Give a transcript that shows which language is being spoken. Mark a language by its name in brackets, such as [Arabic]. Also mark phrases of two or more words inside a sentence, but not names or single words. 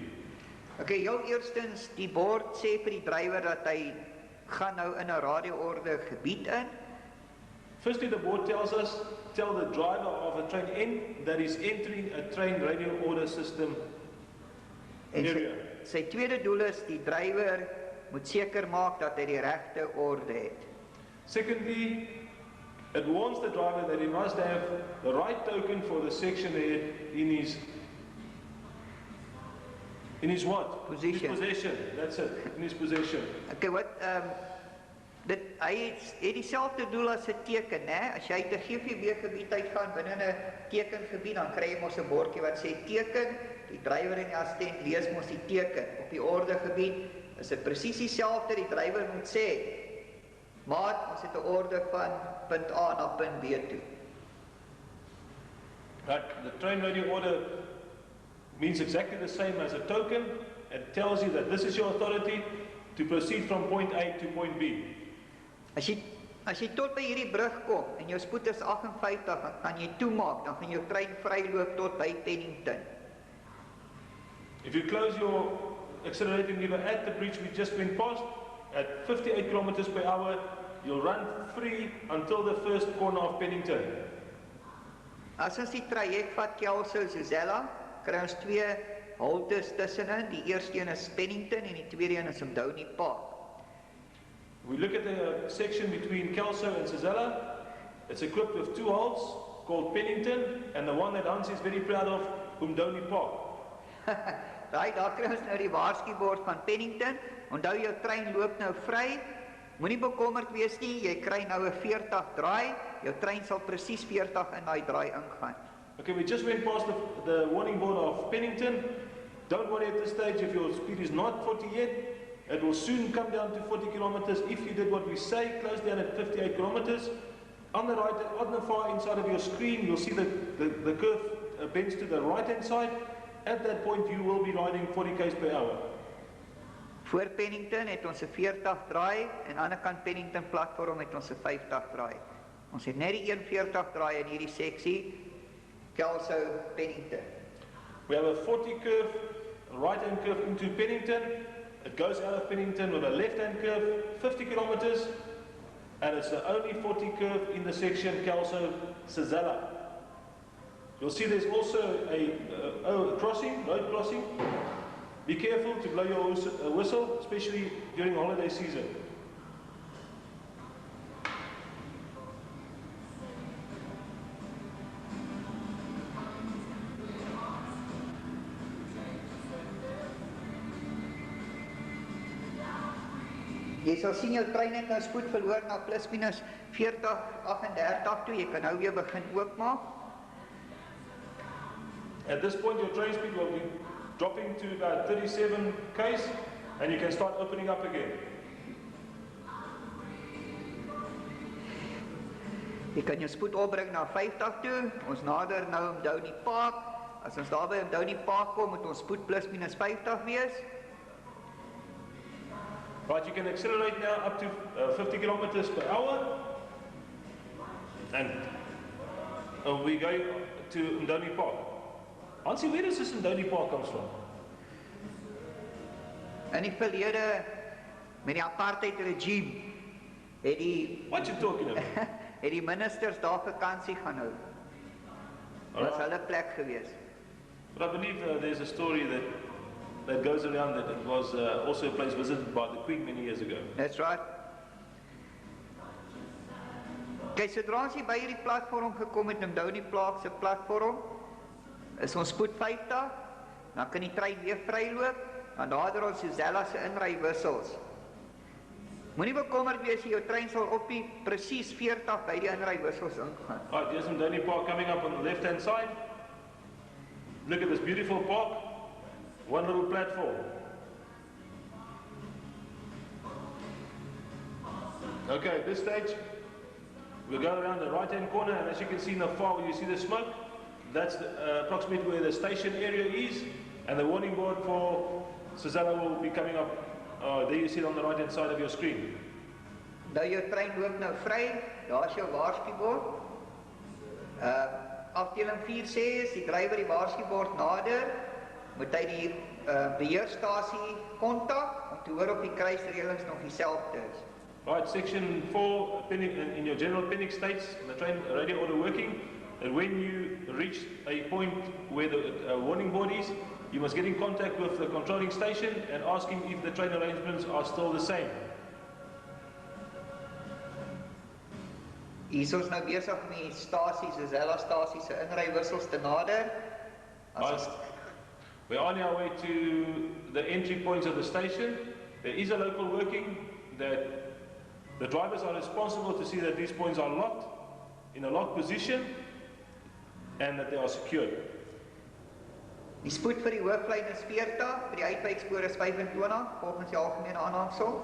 [Afrikaans] Okay, heel eerstens, die bord sê vir die drywer dat hy gaan nou in 'n radioorde gebied in. [English] Firstly, the board tell the driver of a train in that is entering a train radio order system area. [Afrikaans] Sy tweede doel is die drywer moet seker maak dat hy die regte orde het. [English] Secondly, it warns the driver that he must have the right token for the section there in his what? Position. His possession. That's it. In his possession. [Afrikaans] Okay, wat hy het dieselfde doel as 'n teken, né? As jy te GVB gebied uitgaan binne 'n tekengebied, dan kry jy mos 'n bordjie wat sê teken. Die drywer en die assistent lees mos die teken. Op die ordegebied is dit presies dieselfde. Die drywer moet sê, maat, ons het 'n orde van punt A na punt B toe. [English] Right. The train radio order means exactly the same as a token. It tells you that this is your authority to proceed from point A to point B. [Afrikaans] As jy tot by hierdie brug kom en jou spoed is 58, dan kan jy toemaak, dan gaan jou trein vryloop tot by Pennington. [English] If you close your accelerating lever at the bridge we just went past, at 58 kilometers per hour, you'll run free until the first corner of Pennington. [Afrikaans] As ons die traject vat Kelso Sezela, kry ons 2 haltes tussenin. Die eerste een is Pennington en die tweede een is Umdoni Park. [English] We look at the section between Kelso and Sezela. It's equipped with 2 halts called Pennington, and the one that Hans is very proud of, Umdoni Park. [Afrikaans] Daar kry ons nou die waarskuwbord van Pennington. Onthou jou trein loop nou vry. Moenie bekommerd wees nie, jy kry nou 'n 40 draai. Jou trein sal presies 40 in daai draai ingaan. [English] Okay, we just went past the warning board of Pennington. Don't worry at this stage if your speed is not 40 yet. It will soon come down to 40 kilometers if you did what we say, close down at 58 kilometers. On the right, on the far inside of your screen, you'll see the curve bends to the right hand side. At that point, you will be riding 40 km per hour. [Afrikaans] Voor Pennington het ons 'n 40 draai en aan die ander kant Pennington platform het ons 'n 50 draai. Ons het net die 140 draai in hierdie seksie, Kelso Pennington. [English] We have a 40 curve, a right hand curve into Pennington. It goes out of Pennington with a left hand curve, 50 kilometers, and it's the only 40 curve in the section Kelso Sezela. You'll see there's also a crossing, road crossing. Be careful to blow your whistle, especially during holiday season. [Afrikaans] Jy sal sien jou trein het nou spoed verloor na plus minus 40, 38 toe. Jy kan nou weer begin oopmaak. [English] At this point, your train speed will be dropping to about 37 km, and you can start opening up again. [Afrikaans] Jy kan jou spoed opbring na 50 toe. Ons nader nou Umdoni Park. As ons daar by Umdoni Park kom, moet ons spoed plus minus 50 wees. [English] Right, you can accelerate now up to 50 kilometers per hour, and we go to Umdoni Park. Hansie, where does this Umdoni Park comes from? [Afrikaans] In die verlede, met die apartheid regime, het die [English] What you talking about? [Afrikaans] het die ministers daar vakansie gaan hou. Dit was hulle plek gewees. [English] But I believe there's a story that goes around that it was also a place visited by the Queen many years ago. That's right. [Afrikaans] Kyk, sodra ons hier by hierdie platform gekom het, Umdoni Park se platform, is ons spoed 50, dan kan die trein weer vryloop, dan nader ons Sezela se inrywissels. Moenie bekommerd wees, jou trein sal op die presies 40 by die inrywissels ingaan. [English] Right, there's Umdoni Park coming up on the left-hand side. Look at this beautiful park. One little platform. Okay, at this stage, we'll go around the right-hand corner, and as you can see in the far where you see the smoke, that's approximately where the station area is, and the warning board for Sezela will be coming up. There you see it on the right-hand side of your screen. [Afrikaans] Nou jou trein loop nou vry, daar is jou waarskuwbord. Afdeling 4 sê is, die drywer die waarskuwbord nader, moet hy die beheerstasie kontak om te hoor of die kruisreëlings nog dieselfde is. [English] Right, section 4 in your general panic states, the train radio order working, and when you reach a point where the warning board is, you must get in contact with the controlling station and ask him if the train arrangements are still the same. Hier is ons nou besig met die stasies, Sezela stasie se inrywissels te nader. We're on our way to the entry points of the station. There is a local working that the drivers are responsible to see that these points are locked, in a locked position, and that they are secured. [Afrikaans] Die spoed vir die hooflyn is 40, vir die uitwykspoor is 25, volgens die algemene aanhangsel.